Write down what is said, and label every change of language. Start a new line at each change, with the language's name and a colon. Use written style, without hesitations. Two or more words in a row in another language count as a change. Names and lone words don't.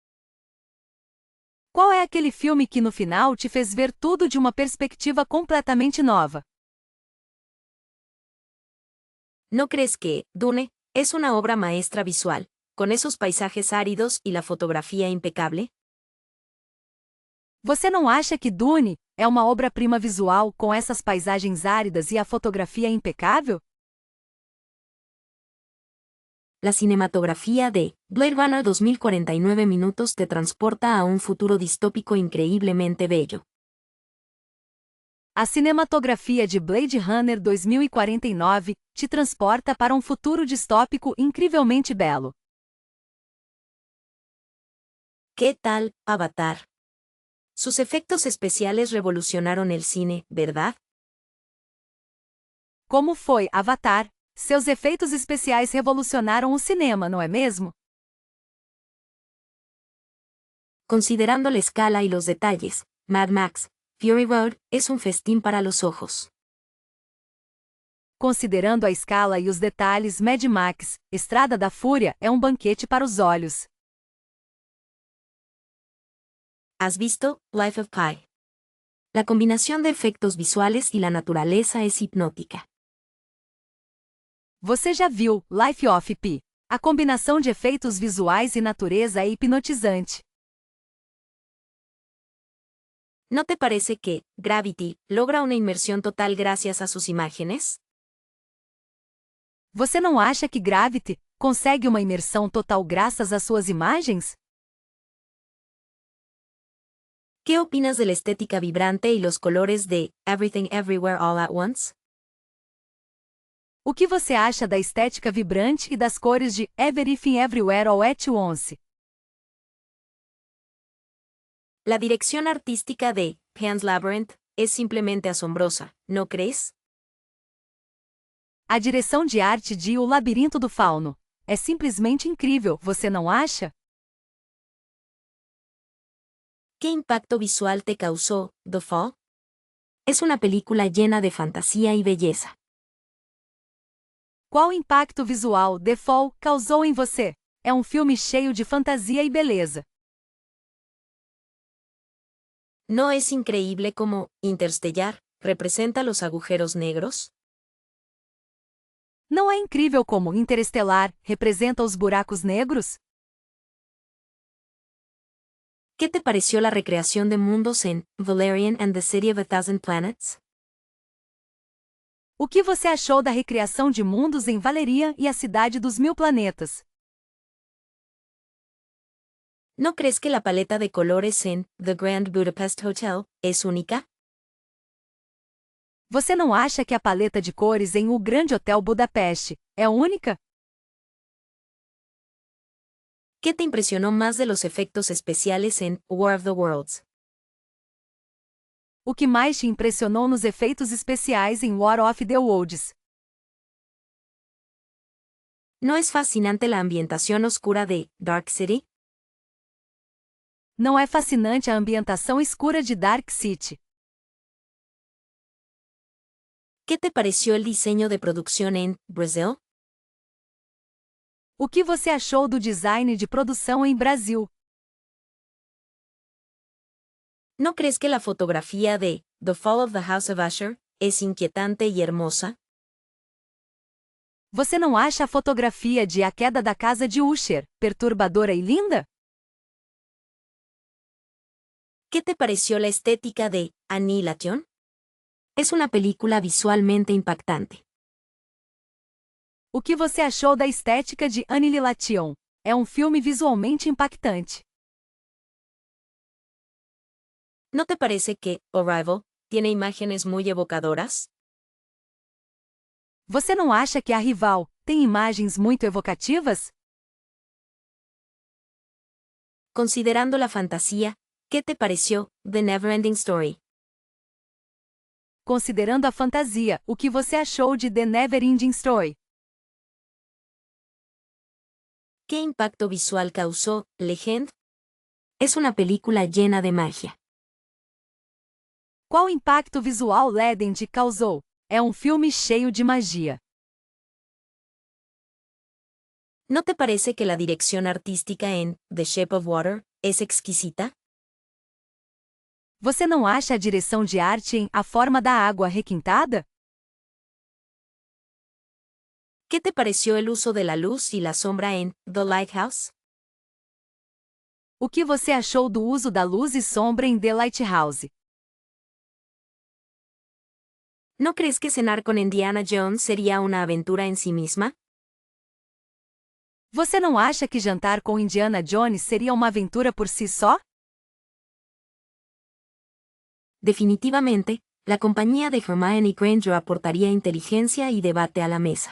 Portuguese: Qual é aquele filme que no final te fez ver tudo de uma perspectiva completamente nova?
Spanish: ¿No crees que Dune es una obra maestra visual, con esos paisajes áridos y la fotografía impecable?
Portuguese: Você não acha que Dune é uma obra-prima visual com essas paisagens áridas e a fotografia impecável?
Spanish: La cinematografía de Blade Runner 2049 minutos te transporta a un futuro distópico increíblemente bello.
Portuguese: A cinematografia de Blade Runner 2049 te transporta para um futuro distópico incrivelmente belo.
Spanish: ¿Qué tal, Avatar? Sus efectos especiales revolucionaron el cine, ¿verdad?
Portuguese: Como foi Avatar? Seus efeitos especiais revolucionaram o cinema, não é mesmo?
Spanish: Considerando la escala y los detalles, Mad Max, Fury Road es un festín para los ojos.
Portuguese: Considerando a escala e os detalhes, Mad Max, Estrada da Fúria é um banquete para os olhos.
Spanish: ¿Has visto Life of Pi? La combinación de efectos visuales y la naturaleza es hipnótica.
Portuguese: Você já viu Life of Pi? A combinação de efeitos visuais e natureza é hipnotizante.
Spanish: ¿No te parece que Gravity logra una inmersión total gracias a sus imágenes?
Portuguese: Você não acha que Gravity consegue uma imersão total graças às suas imagens?
Spanish: ¿Qué opinas de la estética vibrante y los colores de Everything Everywhere All at Once?
Portuguese: O que você acha da estética vibrante e das cores de Everything Everywhere All at Once?
Spanish: La dirección artística de Pan's Labyrinth es simplemente asombrosa, ¿no crees?
Portuguese: A direção de arte de O Labirinto do Fauno é simplesmente incrível, você não acha?
Spanish: ¿Qué impacto visual te causó The Fall? Es una película llena de fantasía y belleza.
Portuguese: Qual impacto visual The Fall causou em você? É um filme cheio de fantasia e beleza.
Spanish: ¿No es increíble cómo Interstellar representa los agujeros negros?
Portuguese: Não é incrível como Interestelar representa os buracos negros?
Spanish: ¿Qué te pareció la recreación de mundos en Valerian and the City of a Thousand Planets?
Portuguese: O que você achou da recriação de mundos em Valeria e a Cidade dos Mil Planetas?
Spanish: ¿No crees que la paleta de colores en The Grand Budapest Hotel es única?
Portuguese: Você não acha que a paleta de cores em O Grande Hotel Budapeste é única?
Spanish: ¿Qué te impresionó más de los efectos especiales en War of the Worlds?
Portuguese: O que mais te impressionou nos efeitos especiais em War of the Worlds?
Spanish: ¿No es fascinante la ambientación oscura de Dark City?
Portuguese: Não é fascinante a ambientação escura de Dark City?
Spanish: ¿Qué te pareció el diseño de producción en Brazil?
Portuguese: O que você achou do design de produção em Brasil?
Spanish: ¿No crees que la fotografía de The Fall of the House of Usher es inquietante y hermosa?
Portuguese: Você não acha a fotografia de A Queda da Casa de Usher perturbadora e linda?
Spanish: ¿Qué te pareció la estética de Annihilation? Es una película visualmente impactante.
Portuguese: O que você achou da estética de Annihilation? É um filme visualmente impactante.
Spanish: ¿No te parece que Arrival tiene imágenes muy evocadoras?
Portuguese: Você não acha que A Rival tem imagens muito evocativas?
Spanish: Considerando la fantasía, ¿qué te pareció The Neverending Story?
Portuguese: Considerando a fantasia, o que você achou de The Neverending Story?
Spanish: ¿Qué impacto visual causó Legend? Es una película llena de magia.
Portuguese: Qual impacto visual Legend causou? É um filme cheio de magia.
Spanish: ¿No te parece que la dirección artística en The Shape of Water es exquisita?
Portuguese: Você não acha a direção de arte em A Forma da Água requintada?
Spanish: ¿Qué te pareció el uso de la luz y la sombra en The Lighthouse?
Portuguese: O que você achou do uso da luz e sombra em The Lighthouse?
Spanish: ¿No crees que cenar con Indiana Jones sería una aventura en sí misma?
Portuguese: Você não acha que jantar com Indiana Jones seria uma aventura por si só?
Spanish: Definitivamente, la compañía de Hermione Granger aportaría inteligencia y debate a la mesa.